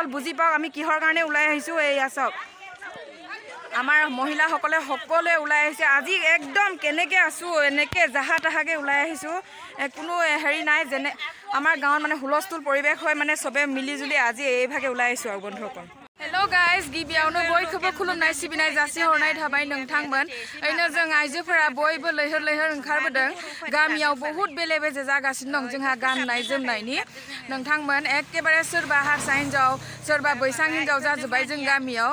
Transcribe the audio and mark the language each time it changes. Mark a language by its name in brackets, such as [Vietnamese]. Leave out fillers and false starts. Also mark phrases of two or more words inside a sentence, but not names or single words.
[Assamese] বুজি পাওক আমি কিহৰ কাৰণে ওলাই আহিছোঁ। এয়া চাওক আমাৰ মহিলাসকলে সকলোৱে ওলাই আহিছে আজি। একদম কেনেকৈ আছোঁ এনেকৈ জাহা তাহাকৈ ওলাই আহিছোঁ, কোনো হেৰি নাই। যেনে আমাৰ গাঁৱত মানে হুলস্থুল পৰিৱেশ হয়, মানে চবে মিলিজুলি আজি এইভাগে ওলাই আহিছোঁ আৰু बंधुসকল। [English] hello guys, [Bodo] गिबियावनो बयखौबो खुलुमनाय सिबिनाय जासिहरनाय थाबाय नोंथांमोन। ओरैनो जों आइजोफोरा बयबो लैहोर ओंखारबोदों। गामियाव बहुत बेले बेजे जागासिनो दं जोंहा गाननाय जोमनायनि। नोंथांमोन एखेबारे सोरबा हारसा हिन्जाव सोरबा बैसां हिन्जाव जाजोब्बाय जों गामियाव।